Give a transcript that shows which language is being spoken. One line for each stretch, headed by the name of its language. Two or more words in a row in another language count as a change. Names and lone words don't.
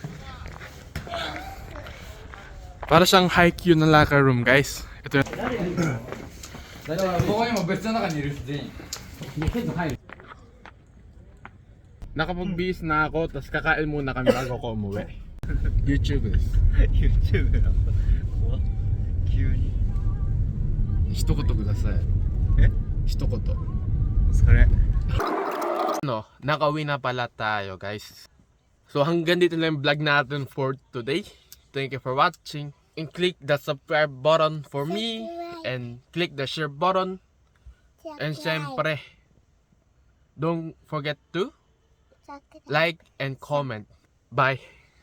Filipino: Para siyang high-Q na
English: locker room guys.
Filipino: Ito yung... Nakapag-bis na ako, tapos kakain muna kami bago ko umuwi.
Japanese: YouTubeです。 YouTube なの？怖っ。急に。一言ください。え？一言。それ。
Filipino: No, nakauwi na pala tayo guys. So hanggang dito na yung vlog natin
English: for today. Thank you for watching. And click the subscribe button for me. And click the share button. And syempre, don't forget to like and comment. Bye.